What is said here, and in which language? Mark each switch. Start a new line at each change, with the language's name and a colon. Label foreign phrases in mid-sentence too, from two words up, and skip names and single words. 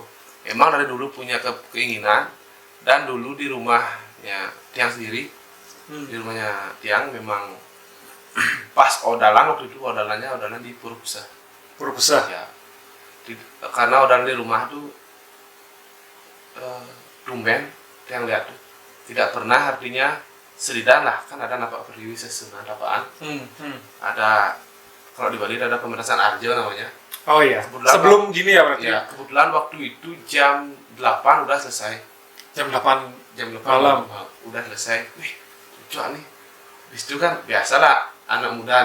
Indonesian: Emang dari dulu punya keinginan dan dulu di rumahnya Tiang sendiri, di rumahnya Tiang memang pas odalan waktu itu odalan di Purwokerto. Ya. Karena odalan di rumah tuh tumben Tiang lihat tuh tidak pernah artinya selidan lah, kan ada
Balinese: napak periwi sesunan tapaan.
Indonesian: Ada kalau di Bali ada pementasan Arjo namanya. Oh iya. Sebelum gini ya berarti. Ya, kebetulan waktu itu jam 8 udah selesai. Jam 8 malam udah selesai. Wih, lucu nih. Habis itu kan biasalah anak muda nih.